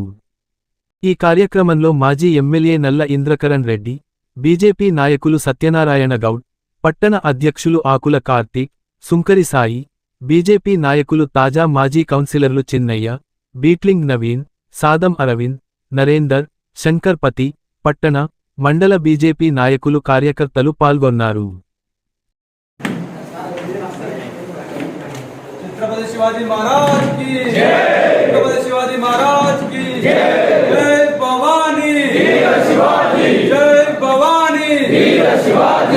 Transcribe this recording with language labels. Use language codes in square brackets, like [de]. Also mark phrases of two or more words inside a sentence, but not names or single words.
[te] ఈ కార్యక్రమంలో మాజీ ఎమ్మెల్యే నల్ల ఇంద్రకరణ్ రెడ్డి, బీజేపీ నాయకులు సత్యనారాయణ గౌడ్, పట్టణ అధ్యక్షులు ఆకుల కార్తీక్, సుంకరి సాయి, బీజేపీ నాయకులు తాజా మాజీ కౌన్సిలర్లు చిన్నయ్య, బీట్లింగ్ నవీన్, సాదం అరవింద్, నరేందర్, శంకర్ పతి, పట్టణ, మండల బీజేపీ నాయకులు కార్యకర్తలు పాల్గొన్నారు. [hi] छत्रपति शिवाजी महाराज की जय। छत्रपति शिवाजी महाराज की जय। जय भवानी वीर शिवाजी, जय भवानी वीर शिवाजी।